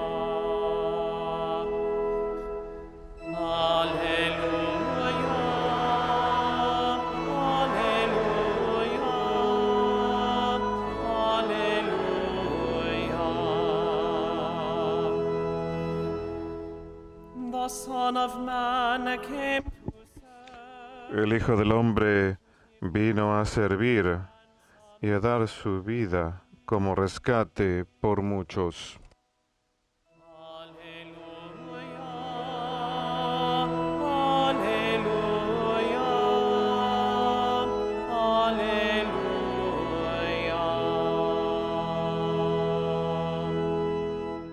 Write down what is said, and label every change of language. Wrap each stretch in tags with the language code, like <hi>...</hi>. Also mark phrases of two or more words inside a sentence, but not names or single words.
<la>Alleluia, alleluia.</la> <en>The Son of Man came to</en> <es>El Hijo del Hombre vino a servir y a dar su vida como rescate por muchos.</es> <la>Alleluia, alleluia, alleluia.</la>